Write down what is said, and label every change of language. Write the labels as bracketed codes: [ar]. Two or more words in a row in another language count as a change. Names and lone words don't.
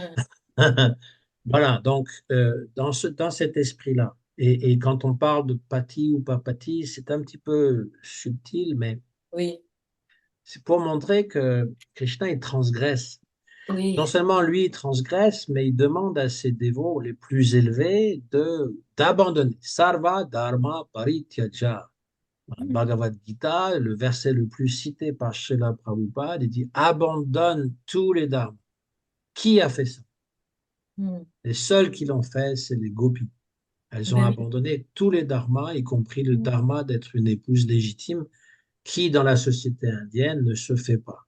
[fr] Voilà, donc dans cet esprit-là, et quand on parle de pati ou pas pati, c'est un petit peu subtil, mais Oui, c'est pour montrer que Krishna, il transgresse. Non oui. seulement lui, il transgresse, mais il demande à ses dévots les plus élevés d'abandonner. [sa] Sarva dharma parityaja. [fr] Dans la Bhagavad Gita, le verset le plus cité par Srila Prabhupada, il dit abandonne tous les dharmas. Qui a fait ça? Mm. Les seuls qui l'ont fait, c'est les gopis. Elles ont Ben oui. abandonné tous les dharmas, y compris le Mm. dharma d'être une épouse légitime, qui dans la société indienne ne se fait pas.